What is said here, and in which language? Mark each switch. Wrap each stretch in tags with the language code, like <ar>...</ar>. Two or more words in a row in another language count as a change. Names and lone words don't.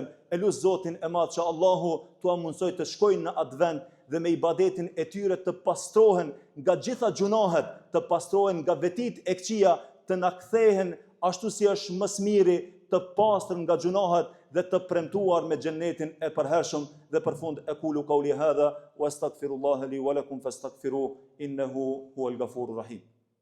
<sq>Elu Zotin e Madh që Allahu t'ua mundsoj të shkojnë në atë vend dhe me ibadetin e tyre të pastrohen nga gjitha gjunahet, të pastrohen nga vetit e këqija, të na kthehen ashtu si është më smiri të pastër nga gjunahet dhe të premtuar me xhennetin e përhershëm. Dhe për fund</sq> <ar>أقول قولي هذا وأستغفر الله لي ولكم فاستغفروه إنه هو الغفور الرحيم.</ar>